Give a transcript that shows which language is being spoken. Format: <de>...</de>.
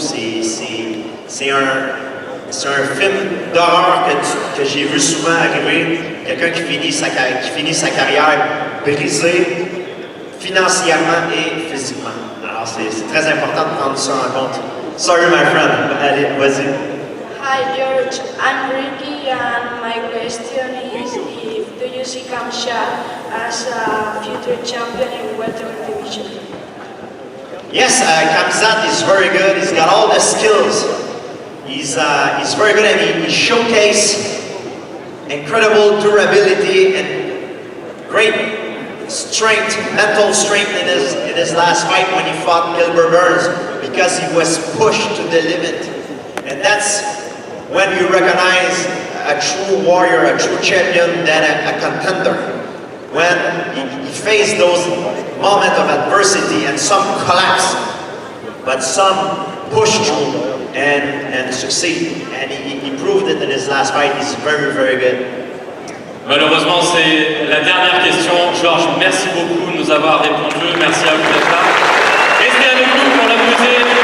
<fr>C'est un film d'horreur que j'ai vu souvent arriver. Quelqu'un qui finit sa carrière brisée financièrement et physiquement. Alors, c'est très important de prendre ça en compte.</fr> <en>Sorry, my friend.</en> <fr>Allez, vas-y.</fr> <en>Hi, George. I'm Ricky, and my question is, do you see Kamsha as a future champion in welterweight division? Yes, Kamzat is very good. He's got all the skills. He's very good, and he showcased incredible durability and great strength, mental strength in his last fight when he fought Gilbert Burns, because he was pushed to the limit. And that's when you recognize a true warrior, a true champion, than a contender. When he faced those moments of adversity and some collapse, but some push through and succeed. And he proved it in his last fight. He's very, very good.</en> <fr>Malheureusement, c'est la dernière question. Georges, merci beaucoup de nous avoir répondu. Merci à vous d'être là. Restez avec nous pour la poser.</fr>